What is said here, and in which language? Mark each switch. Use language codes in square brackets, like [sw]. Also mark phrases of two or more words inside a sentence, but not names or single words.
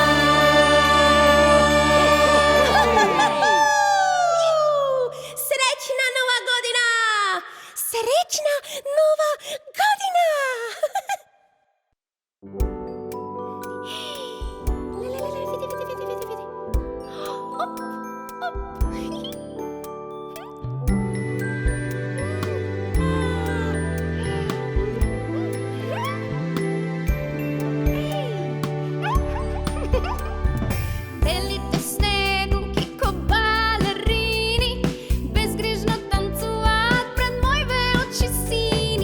[sr] Srećna nova godina! Srećna nova godina! Vidi, vidi, vidi, vidi, vidi. Op, op. [bg] Белите снегурки ко балерини безгрижно танцуват пред моите очи сини.